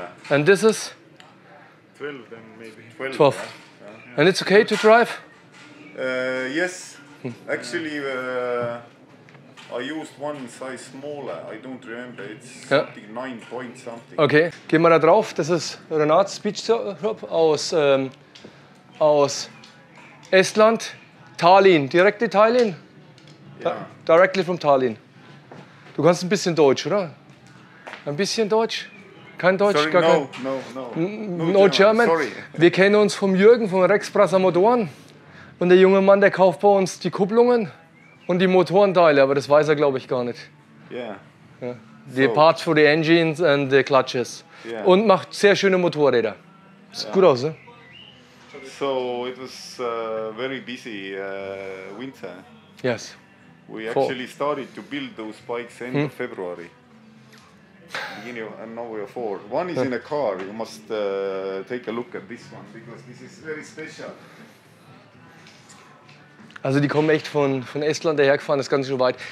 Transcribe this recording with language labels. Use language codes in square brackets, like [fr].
[en] And this is 12 then maybe. 12. 12. Yeah. And it's okay to drive? Yes. Actually, I used one size smaller. I don't remember. It's [de] Ja. [en] something 9 point something. [de] Okay, gehen wir da drauf. Das ist Renats Beach Shop aus Estland. Tallinn, direkt in Tallinn. [en] Yeah. Directly from Tallinn. [de] Du kannst ein bisschen Deutsch, oder? Ein bisschen Deutsch? Kein Deutsch? [en] Sorry, [de] Gar kein... [en] no German. Sorry. [de] Wir kennen uns vom Jürgen, von Rex Brasser Motoren. Und der junge Mann, der kauft bei uns die Kupplungen und die Motorenteile, aber das weiß er, glaube ich, gar nicht. [en] Yeah. Die Parts for the engines and the clutches. Yeah. [de] Und macht sehr schöne Motorräder. Sieht gut aus, ne? [en] So it was very busy winter. Yes. We actually started to build those bikes end of February. Beginning of, and now we are 4. One is in a car. You must take a look at this one because this is very special. [de] Also die kommen echt von Estland dahergefahren, das ist ganz schön weit.